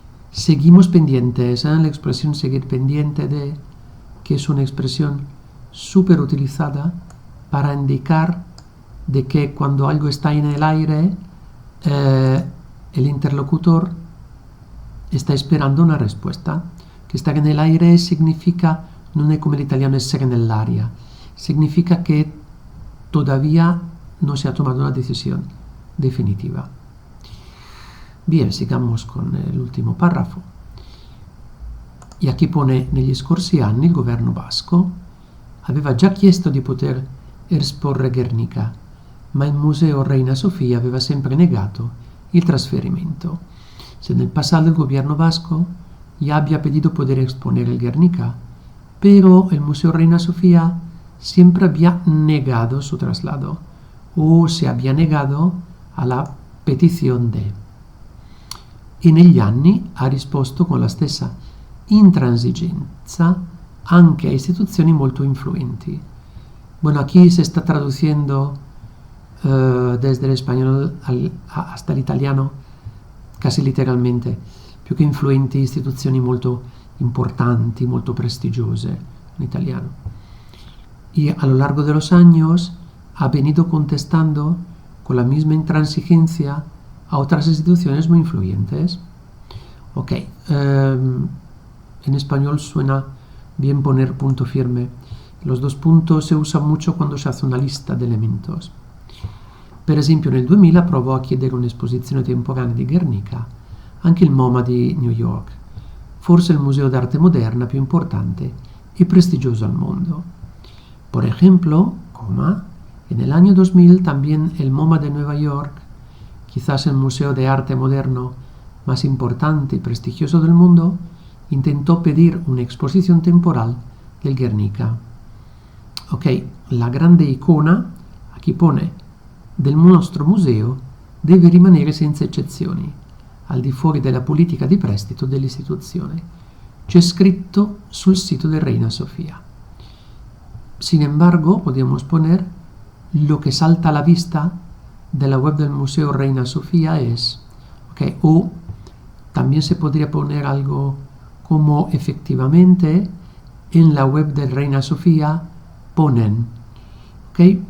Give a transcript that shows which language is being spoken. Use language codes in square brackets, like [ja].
[es] Seguimos pendientes, la expresión seguir pendiente de, que es una expresión súper utilizada para indicar de que cuando algo está en el aire, el interlocutor está esperando una respuesta. Que estar en el aire significa, no es como el italiano [it] essere nell'aria, [es] significa que todavía no se ha tomado una decisión definitiva. Bien, sigamos con el último párrafo. E aquí pone: [it] negli scorsi anni il governo basco aveva già chiesto di poter esporre Guernica, ma il Museo Reina Sofia aveva sempre negato il trasferimento. Se nel passato il [es] gobierno vasco ya había pedido poder exponer el Guernica, pero el Museo Reina Sofia siempre había negado su traslado o se había negado a la [it] petizione [es] de. [it] E negli anni ha risposto con la stessa intransigenza anche a istituzioni molto influenti. [es] Bueno, aquí se está traduciendo desde el español hasta el italiano casi literalmente, [it] più che influenti, istituzioni molto importanti, molto prestigiose [es] en italiano. Y a lo largo de los años ha venido contestando con la misma intransigencia a otras instituciones muy influyentes. En español suena bien poner punto firme. Los dos puntos se usan mucho cuando se hace una lista de elementos. [it] Per esempio nel 2000 provò a chiedere un'esposizione temporanea di Guernica anche il MoMA di New York, forse il museo d'arte moderna più importante [es] y prestigioso al mundo. Por ejemplo, en el año 2000 también el MoMA de Nueva York, quizás el museo de arte moderno más importante y prestigioso del mundo, intentó pedir una exposición temporal del Guernica. [it] La grande icona, [es] aquí pone, [it] del nostro museo deve rimanere senza eccezioni, al di fuori della politica di prestito dell'istituzione. C'è scritto sul sito de Reina Sofia. [es] Sin embargo, podemos poner lo que salta a la vista de la web del Museo Reina Sofia es, o también se podría poner algo como efectivamente en la web de Reina Sofia ponen. ¿Ok?